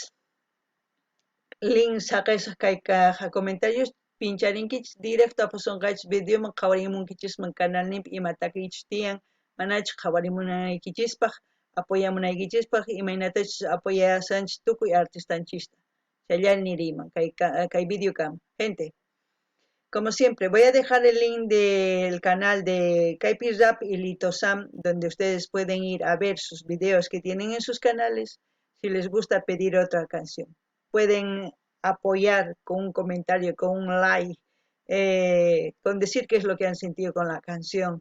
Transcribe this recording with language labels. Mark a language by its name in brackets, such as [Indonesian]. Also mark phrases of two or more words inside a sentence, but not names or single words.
[Quechua] link saqisaq kay comentarios pincharinkichis directo apasunqachis videoman qhawarimunkichisman canalninpi ima takiychis tiyan manachus qhawarimunaykichispaq apoyamunaykichispaq imaynatachus apoyasanchis tukuy artistanchista chayllari niriyman kay video kama gente. [Spanish] Como siempre, voy a dejar el link del canal de Kaypi Rap y Lito Sam, donde ustedes pueden ir a ver sus videos que tienen en sus canales, si les gusta pedir otra canción. Pueden apoyar con un comentario, con un like, con decir qué es lo que han sentido con la canción.